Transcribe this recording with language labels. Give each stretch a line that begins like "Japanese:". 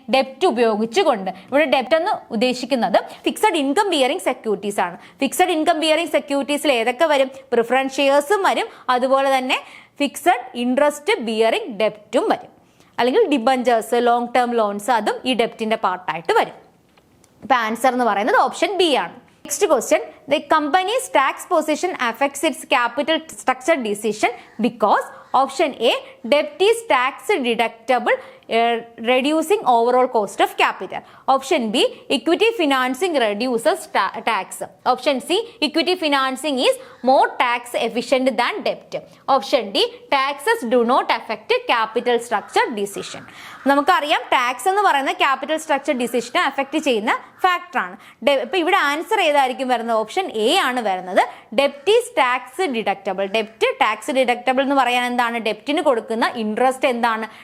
Malayalam: ഡെപ്റ്റ് ഉപയോഗിച്ചുകൊണ്ട്. ഇവിടെ ഡെപ്റ്റ് എന്ന് ഉദ്ദേശിക്കുന്നത് ഫിക്സഡ് ഇൻകം ബിയറിംഗ് സെക്യൂരിറ്റീസ് ആണ്. ഫിക്സഡ് ഇൻകം ബിയറിംഗ് സെക്യൂരിറ്റീസിൽ ഏതൊക്കെ വരും? പ്രിഫറൻസ് ഷെയർസും വരും, അതുപോലെ തന്നെ ഫിക്സഡ് ഇൻട്രസ്റ്റ് ബിയറിംഗ് ഡെപ്റ്റും വരും, അല്ലെങ്കിൽ ഡിബഞ്ചേഴ്സ്, ലോങ് ടേം ലോൺസ്, അതും ഈ ഡെപ്റ്റിന്റെ പാർട്ടായിട്ട് വരും. ഇപ്പൊ ആൻസർ എന്ന് പറയുന്നത് ഓപ്ഷൻ ബി ആണ്.
English: Next question, the company's tax position affects its capital structure decision because option A ഡെപ്റ്റ് is tax deductible reducing overall cost of capital. Option B, equity financing reduces tax. Option C, equity financing is more tax efficient than debt. Option D, taxes do not affect capital structure decision.
Malayalam: നമുക്കറിയാം tax എന്ന് പറയുന്ന capital structure ഡിസിഷനെ affect ചെയ്യുന്ന ഫാക്ടറാണ്. ഇപ്പൊ ഇവിടെ answer ഏതായിരിക്കും വരുന്നത്? Option A ആണ് വരുന്നത്. ഡെപ്റ്റ് is tax deductible. ഡെപ്റ്റ് tax deductible എന്ന് പറയാൻ എന്താണ്? ഡെപ്റ്റിന് കൊടുക്കുന്ന ഇൻട്രസ്റ്റ് എന്താണ്?